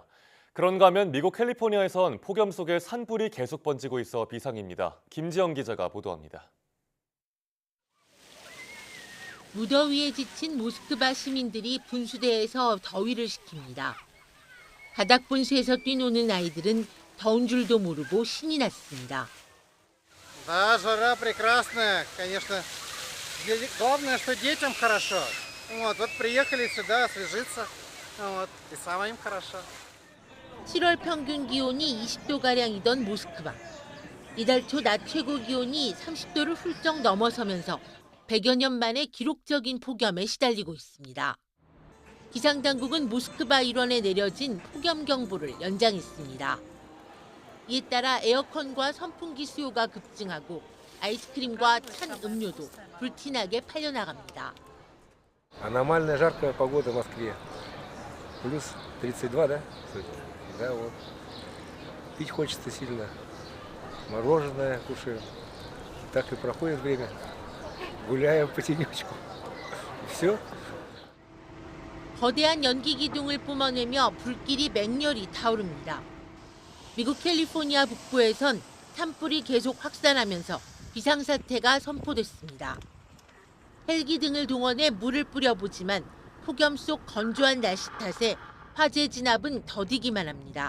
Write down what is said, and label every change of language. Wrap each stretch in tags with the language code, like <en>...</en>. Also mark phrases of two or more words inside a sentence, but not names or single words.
<ko>그런가 하면 미국 캘리포니아에선 폭염 속에 산불이 계속 번지고 있어 비상입니다. 김지영 기자가 보도합니다. 무더위에 지친 모스크바 시민들이 분수대에서 더위를 식힙니다. 바닥 분수에서 뛰노는 아이들은 더운 줄도 모르고 신이 났습니다.</ko> <ru>Да, жара прекрасная, конечно. Главное, что детям хорошо. Вот приехали сюда освежиться, и самим хорошо.</ru> <ko>7월 평균 기온이 20도가량이던 모스크바. 이달 초 낮 최고 기온이 30도를 훌쩍 넘어서면서 100여 년 만에 기록적인 폭염에 시달리고 있습니다. 기상당국은 모스크바 일원에 내려진 폭염경보를 연장했습니다. 이에 따라 에어컨과 선풍기 수요가 급증하고 아이스크림과 찬 음료도 불티나게 팔려나갑니다.</ko> <ru>Аномально жаркая погода в Москве. Плюс 32, да? Да, вот. Пить хочется сильно. Мороженое кушаем. Так и проходит время. Гуляем по тенечку. Все.</ru> <ko>거대한 연기 기둥을 뿜어내며 불길이 맹렬히 타오릅니다. 미국 캘리포니아 북부에선 산불이 계속 확산하면서 비상사태가 선포됐습니다. 헬기 등을 동원해 물을 뿌려보지만 폭염 속 건조한 날씨 탓에 화재 진압은 더디기만 합니다.</ko>